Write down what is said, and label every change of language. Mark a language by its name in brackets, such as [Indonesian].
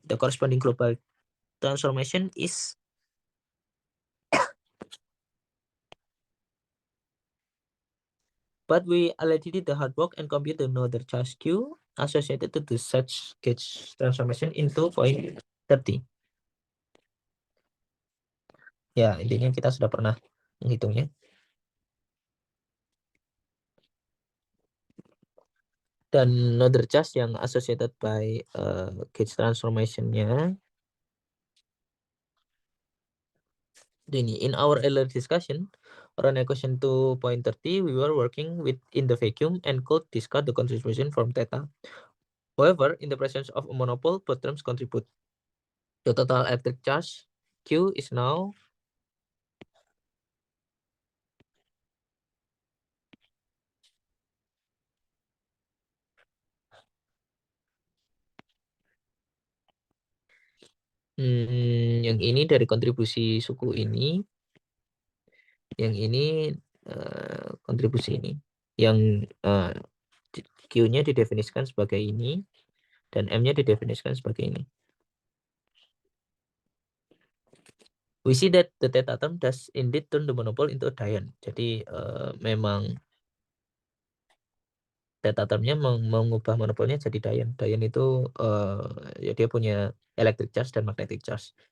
[English] The corresponding global transformation is but we already did the hard work and compute the nodal charge Q associated to the such gauge transformation in 2.30. [Indonesian] Ya, intinya kita sudah pernah menghitungnya. Dan nodal charge yang [English] associated by gauge transformation-nya [Indonesian] ini. [English] In our earlier discussion around equation 2.30, we were working in the vacuum and could discard the contribution from theta. However, in the presence of a monopole, both terms contribute. The total electric charge Q is now [Indonesian] yang ini dari kontribusi suku ini, yang ini kontribusi ini, yang Q-nya didefinisikan sebagai ini dan M-nya didefinisikan sebagai ini. [English] We see that the theta term does indeed turn the monopole into a dion. [Indonesian] Jadi memang theta termnya mengubah monopolnya jadi dion. Dion itu ya dia punya electric charge dan magnetic charge.